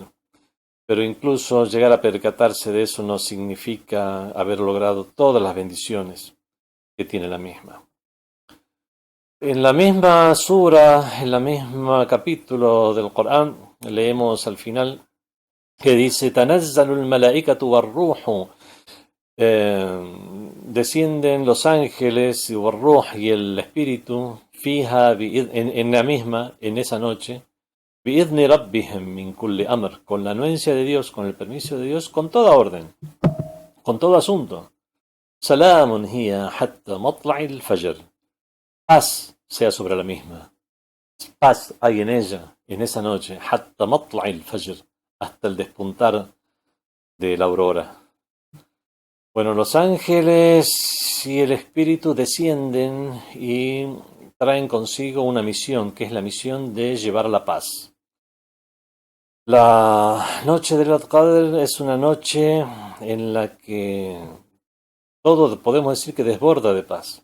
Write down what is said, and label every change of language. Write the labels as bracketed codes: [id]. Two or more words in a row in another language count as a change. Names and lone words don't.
[es] Pero incluso llegar a percatarse de eso no significa haber logrado todas las bendiciones que tiene la misma. En la misma sura, en la misma capítulo del Corán, leemos al final que dice: [ar] تنزل الملائكة والروح, [es] descienden los ángeles y war-ruh y el espíritu, fija, en la misma, en esa noche, [ar] بإذن ربهم من كل أمر, [es] con la anuencia de Dios, con el permiso de Dios, con toda orden, con todo asunto. [ar] سلام هي حتى مطلع الفجر. [es] Paz sea sobre la misma. Paz hay en ella, en esa noche, [ar] حتى مطلع الفجر, [es] hasta el despuntar de la aurora. Bueno, los ángeles y el espíritu descienden y traen consigo una misión, que es la misión de llevar la paz. La noche del Qadr es una noche en la que todo podemos decir que desborda de paz.